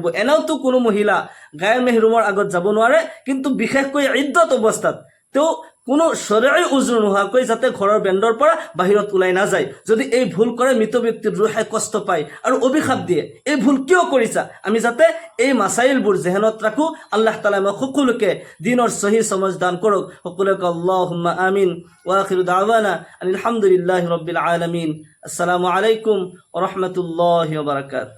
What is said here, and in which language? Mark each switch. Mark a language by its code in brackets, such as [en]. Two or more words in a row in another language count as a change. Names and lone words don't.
[as] এনেওতো কোনো মহিলা গায়ৰ মেহৰুমৰ আগত যাব নোৱাৰে, কিন্তু বিশেষকৈ ইদ্দত অৱস্থাত তেওঁ কোনো শৰঈ উজুৰ নোহোৱাকৈ যাতে ঘৰৰ বেণ্ডৰ পৰা বাহিৰত ওলাই নাযায়। যদি এই ভুল কৰে মৃত ব্যক্তিৰ ৰুহে কষ্ট পায় আৰু অভিশাপ দিয়ে। এই ভুল কিয় কৰিছা? আমি যাতে এই মাসাইলবোৰ জেহেনত ৰাখো। আল্লাহ তাআলা আমাক সকলোকে দিনৰ সহি সমজ দান কৰক। [ar] সকলোকে اللهم آمين. وآخر دعوانا الحمد لله رب العالمين. السلام عليكم ورحمة الله وبركاته.